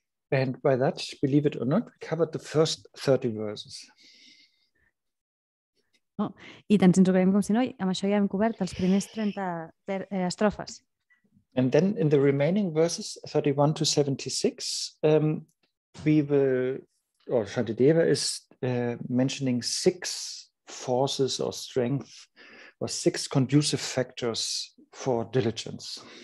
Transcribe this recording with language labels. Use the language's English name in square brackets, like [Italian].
[English] And by that, believe it or not, we covered the first 30 verses. [Catalan] Oh, I tant si ens ho creiem com si no, amb això ja hem cobert els primers 30 estrofes. [English] And then in the remaining verses, 31 to 76, we will, or Shantideva is mentioning 6 forces or strength, or 6 conducive factors for diligence.